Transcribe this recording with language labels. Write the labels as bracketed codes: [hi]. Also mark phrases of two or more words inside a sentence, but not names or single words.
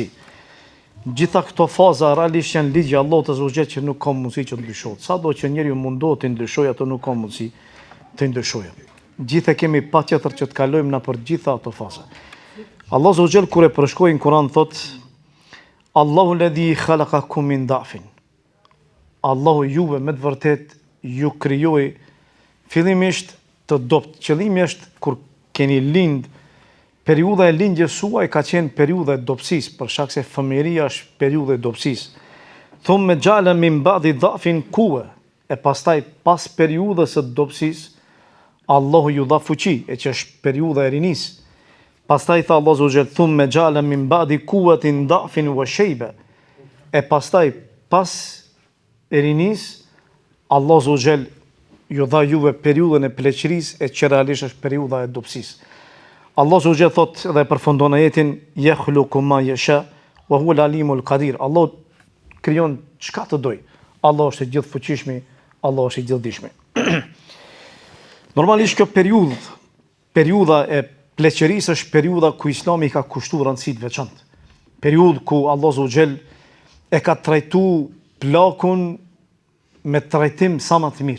[sq] Gjitha këto faza realisht janë ligje Allahut [ar] عز وجل [sq] që nuk ka mundësi që të ndryshohet. Sado që njeriu mundohet të ndryshojë, ato nuk ka mundësi të ndryshojë. Gjithë kemi patjetër që të kalojmë nëpër gjitha ato faza. Allah [ar] عز وجل [sq] kur e përshkroi në Kur'an thot: [ar] الله الذي خلقكم من ضعف. [sq] Allahu juve me të vërtet ju krijoi fillimisht të dobët. Qëllimi është kur keni lind, periudha e lindjes suaj ka qenë periudha e dobësisë, për shkak se fëmijëria është periudha e dobësisë. [ar] ثم جعل من بعد ضعف قوة. [sq] E pastaj pas periudhës së dobësisë, Allahu ju dha fuqi, e që është periudha e rinisë. Pastaj tha Allahu [ar] عز وجل: ثم جعل من بعد قوة ضعف وشيبة. [sq] E pastaj pas e rinisë, Allahu [ar] عز وجل [sq] ju dha juve periudhën e pleqërisë, e që realisht është periudha e dobësisë. Allah [ar] عز وجل [sq] thot dhe përfundon ajetin: [ar] يخلق ما يشاء وهو العليم القدير. [sq] Allah krijon çka të doj. Allah është i gjithfuqishëm, Allah është i gjithdijshëm. Normalisht kjo periudha e pleqërisë është periudha ku Islami ka kushtuar rëndësi të veçantë. Periudhë ku Allah [ar] عز وجل [sq] e ka trajtuar plakun me trajtim sa më të mirë.